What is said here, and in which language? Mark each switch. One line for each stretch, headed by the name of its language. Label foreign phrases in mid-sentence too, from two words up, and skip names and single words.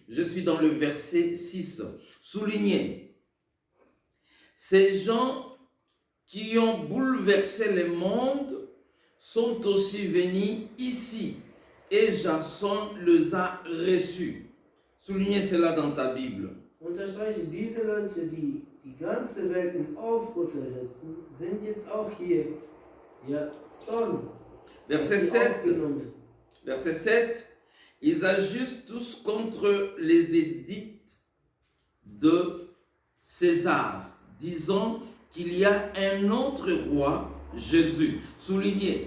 French: Je suis dans le verset 6. Soulignez. Ces gens qui ont bouleversé le monde sont aussi venus ici et Jason les a reçus. Soulignez cela dans ta Bible.
German: Unterstreiche, diese Leute, die die ganze Welt in Aufruhr versetzen, sind jetzt auch hier. Ja,
French: Son. Verset 7. Verset 7. Ils agissent tous contre les édicts de César, disant qu'il y a un autre roi, Jésus. Soulignez.